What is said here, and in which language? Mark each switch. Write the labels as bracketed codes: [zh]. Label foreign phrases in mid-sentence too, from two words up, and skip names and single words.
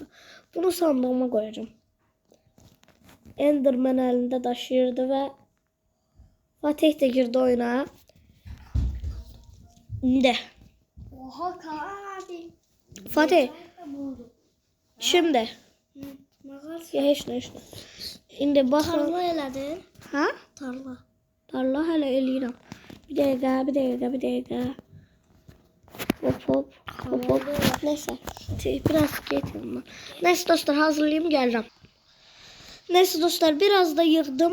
[tr] Bunu sandığıma koyacağım. Enderman elinde daşıyırdı ve Fatih de girdi oyuna. Ne? Oha abi. Fatih. Şimdi. Mağarası. Ya [az] heç nə. İndi baxın. Tarla elədin. Ha? Tarla hələ eləyirəm. Bir dəqiqə. [tr] Hop. Neyse. Biraz getirdim. Neyse dostlar, hazırlayayım, geleceğim. Neyse dostlar, biraz da yığdım.